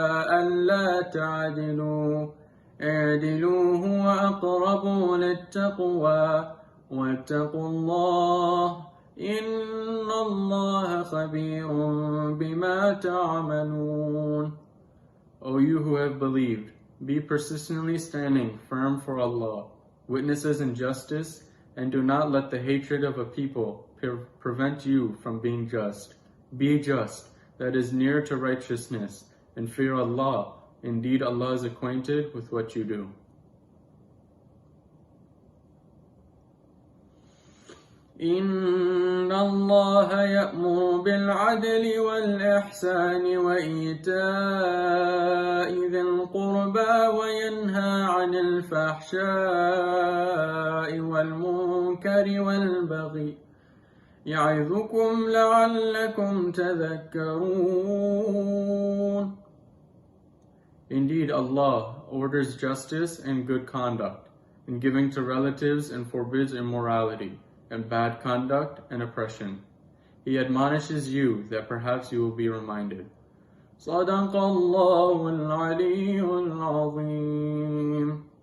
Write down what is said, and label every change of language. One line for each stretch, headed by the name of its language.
Arabic: ألا تعدلوا اعدلوا هو أقرب للتقوى واتقوا الله إن الله خبير بما تعملون.
English: O you who have believed, be persistently standing firm for Allah, witnesses in justice, and do not let the hatred of a people prevent you from being just. Be just, that is near to righteousness, and fear Allah. Indeed, Allah is acquainted with what you do.
Arabic: إن الله يأمر بالعدل والإحسان وإيتاء ذي القربى وينهى عن الفحشاء والمنكر والبغي يعظكم لعلكم تذكرون.
English: Indeed, Allah orders justice and good conduct, and giving to relatives, and forbids immorality and bad conduct and oppression. He admonishes you that perhaps you will be reminded.
Arabic: صدق الله العلي العظيم.